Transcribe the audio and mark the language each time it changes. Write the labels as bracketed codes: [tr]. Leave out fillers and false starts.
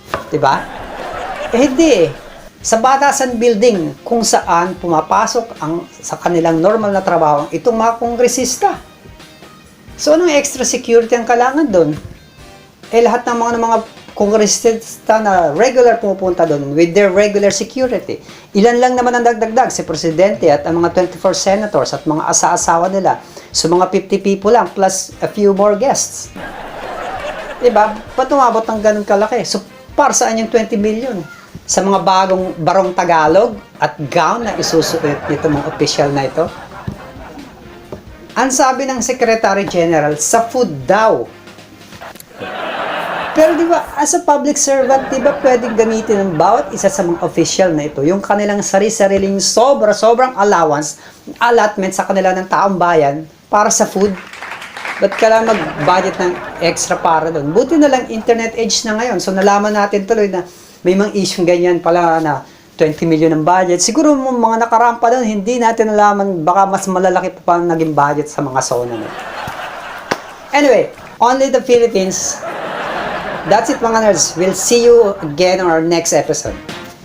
[tl] Diba? Hindi eh. Sa batasan building kung saan pumapasok sa kanilang normal na trabaho itong mga kongresista. So anong extra security ang kailangan doon? Lahat ng mga kongresista na regular pumupunta doon [en] with their regular security. [tl] Ilan lang naman ang dagdag si Presidente at ang mga 24 senators at mga asa-asawa nila. [en] So mga 50 people lang plus a few more guests. [tl] Diba? Ba't umabot ng ganun kalaki? So para saan yung 20 million? Sa mga bagong barong Tagalog at gown na isusuot nito mga official na ito? Ang sabi ng Secretary General, sa food daw. Pero di ba, [en] as a public servant, [tl] di ba pwedeng gamitin ng bawat isa sa mga official na ito yung kanilang sariling sobrang allowance, allotment sa kanila ng taong bayan para sa food? Ba't kailangan mag-budget ng extra para doon? Buti na lang internet age na ngayon. So nalaman natin tuloy na may mga issue ganyan pala na 20 million ng budget. Siguro mga nakarampa doon, hindi natin nalaman, baka mas malalaki pa ang naging budget sa mga SONA na. [en] Anyway, only the Philippines. That's it mga nerds. We'll see you again on our next episode.